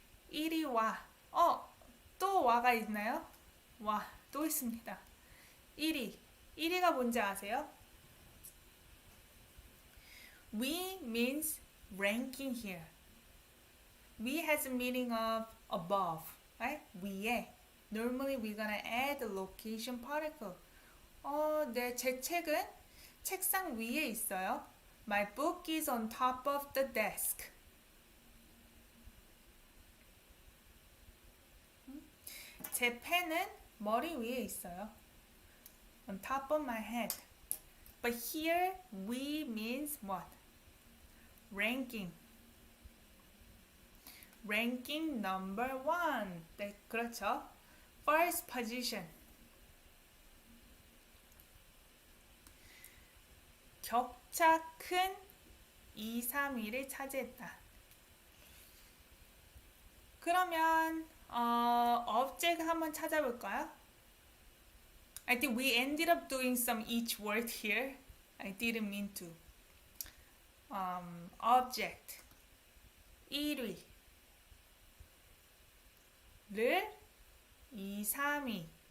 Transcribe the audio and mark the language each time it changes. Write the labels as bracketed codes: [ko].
[ko] 1위 와. 또 와가 있나요? 와, 또 있습니다. 1위. 1위가 뭔지 아세요? [en] We means ranking here. We has a meaning of above, right? 위에. Normally we're gonna add the location particle. [ko] 네, 제 책은 책상 위에 있어요. [en] My book is on top of the desk. [ko] 제 펜은 머리 위에 있어요. [en] On top of my head. But here, we means what? Ranking. Ranking number 1. [ko] 네, 그렇죠. [en] First position. [ko] 격차 큰 2, 3위를 차지했다. 그러면 object 한번 찾아볼까요? [en] I think we ended up doing some each word here. I didn't mean to. [ko] Object 1위를 2, 3위.